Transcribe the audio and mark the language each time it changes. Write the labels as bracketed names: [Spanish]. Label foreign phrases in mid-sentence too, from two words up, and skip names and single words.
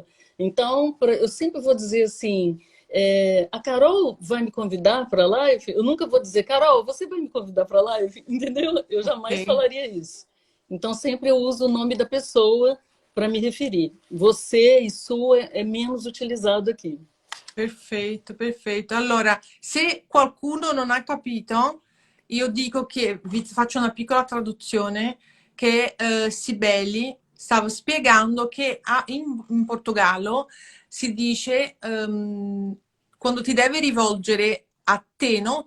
[Portuguese] Então, eu sempre vou dizer assim, a Carol vai me convidar para a live? Eu nunca vou dizer, Carol, você vai me convidar para a live? Entendeu? Eu jamais Ok. falaria isso. Então, sempre eu uso o nome da pessoa para me referir. Você e sua é menos utilizado aqui. [Italian] Perfetto, perfetto. Allora, se qualcuno non ha capito, io dico che vi faccio una piccola traduzione che Sibeli stavo spiegando che in Portogallo si dice quando ti devi rivolgere a te, no?